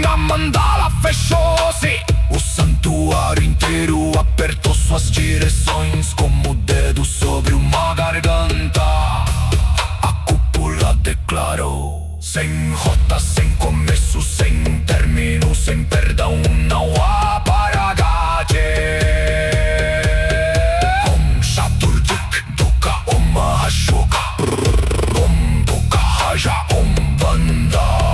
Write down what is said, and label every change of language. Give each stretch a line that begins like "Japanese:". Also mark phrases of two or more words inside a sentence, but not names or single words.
Portuguese: A mandala fechou-se, o santuário inteiro apertou suas direções como o dedo sobre uma garganta. A cúpula declarou: sem rota, sem começo, sem término, sem perdão, não há Paragate.
Sanskrit: ॐ शतुर्दुक दुक ॐ महाशोक, ॐ दुक हज ॐ बन्ध.